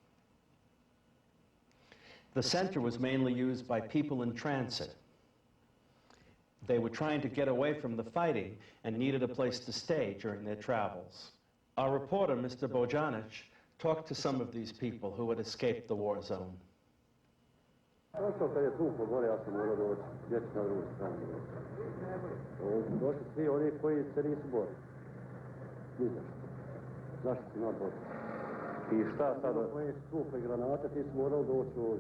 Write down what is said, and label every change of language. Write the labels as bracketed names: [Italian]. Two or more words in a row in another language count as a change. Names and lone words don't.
[English] The center was mainly used by people in transit. They were trying to get away from the fighting and needed a place to stay during their travels. Our reporter, Mr. Bojanic, talked to some of these people who had escaped the war zone. [Bosnian] Došli svi oni koji se nisu borili. Zašto si nas borili? I šta sada? Koji su tukli granate, ti su morali doći ovdje.